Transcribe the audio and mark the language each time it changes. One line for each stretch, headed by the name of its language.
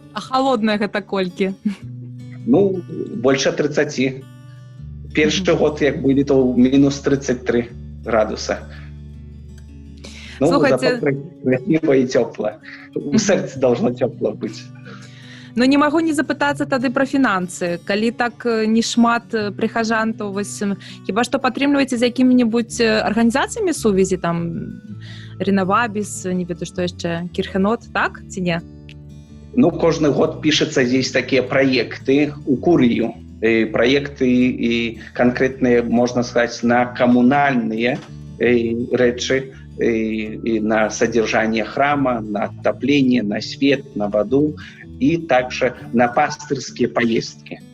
Russian: А холодная это кольки? Больше 30. Первый год, как были, то минус 33 градуса. Слухайте... Зато красиво и тепло. У сердца должно тепло быть.
Belarusian: Не могу не запытацца тады пра фінансы. Калі так не шмат прыхажан, то хіба што падтрымліваеце з якімі-небудзь арганізацыямі сувязі, там Реновабис, не ведаю, што яшчэ, Кірхенот, так ці не? Кожны год пішацца здесь такія праекты у Курыю.
Russian: Проекты и конкретные, можно сказать, на коммунальные речи, и на содержание храма, на отопление, на свет, на воду, и также на пастырские поездки.